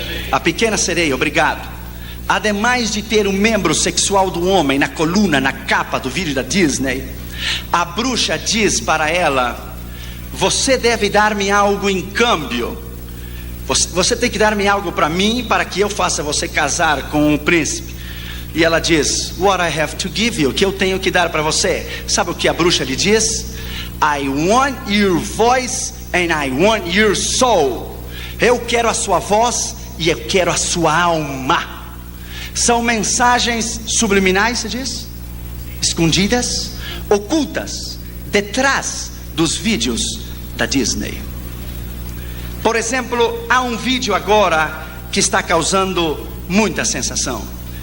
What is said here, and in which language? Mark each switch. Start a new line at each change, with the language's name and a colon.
Portuguese: A pequena sereia, obrigado. Ademais de ter um membro sexual do homem na coluna, na capa do vídeo da Disney, a bruxa diz para ela: você deve dar-me algo em câmbio. Você tem que dar-me algo para mim, para que eu faça você casar com um príncipe. E ela diz:
English: what I have to give you,
Portuguese: o que eu tenho que dar para você? Sabe o que a bruxa lhe diz?
English: I want your voice and I want your soul.
Portuguese: Eu quero a sua voz e eu quero a sua alma. São mensagens subliminais, se diz? Escondidas, ocultas, detrás dos vídeos da Disney. Por exemplo, há um vídeo agora que está causando muita sensação.